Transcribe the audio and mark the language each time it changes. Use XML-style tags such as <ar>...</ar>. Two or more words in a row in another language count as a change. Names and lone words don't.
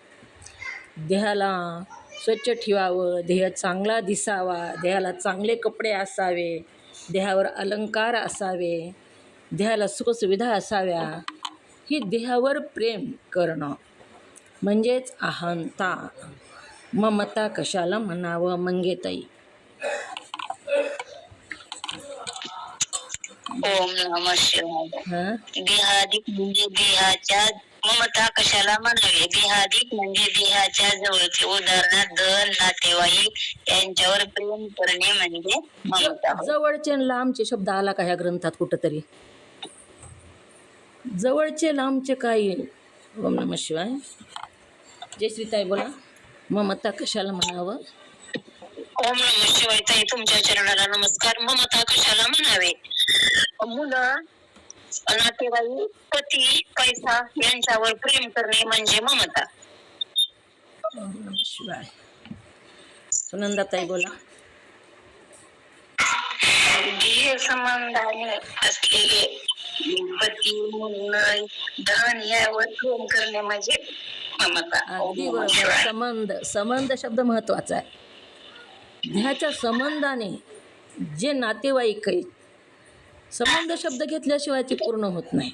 <mr>देहाला स्वच्छ ठेवावं, देह चांगला दिसावा, देहाला चांगले कपडे असावे, देहावर अलंकार असावे, देहाला सुखसुविधा असाव्या, ही देहावर प्रेम करणं म्हणजेच अहंता. ममता कशाला म्हणावं मंगेताई?</mr> <sa>ओम नमः शिवाय. हां</sa> <mr>देहाधिक म्हणजे देहाच्या ममता कशाला म्हणावे? देहाधिक म्हणजे देहाच्या जवळचे, उदाहरणार्थ धन, नातेवाईक यांच्यावर प्रेम करणे म्हणजे ममता होय. जवळचे आणि लांबचे शब्द आला का ह्या ग्रंथात कुठंतरी? जवळचे लांबचे काय?</mr> <sa>ओम नमः शिवाय.</sa> <mr>जयश्रीताई बोला, ममता कशाला म्हणावं?</mr> <sa>ओम नमः शिवाय.</sa> <mr>ताई तुमच्या चरणाला नमस्कार. ममता कशाला म्हणावे? मुलं, नातेवाईक, पती, पैसा यांच्यावर प्रेम करणे म्हणजे ममता.</mr> <sa>ओम नमः शिवाय.</sa> <mr>सुनंदाताई बोला. देह संबंधाने असलेले पती, मुलं, धन यावर प्रेम करणे म्हणजे ममता.</mr> <sa>ओम</sa> <mr>अगदी</mr> <sa>नमः</sa> <mr>बरोबर.</mr> <sa>शिवाय.</sa> <mr>संबंध, संबंध शब्द महत्वाचा आहे. देहाच्या संबंधाने जे नातेवाईक आहेत, संबंध शब्द घेतल्याशिवाय ते पूर्ण होत नाही.</mr>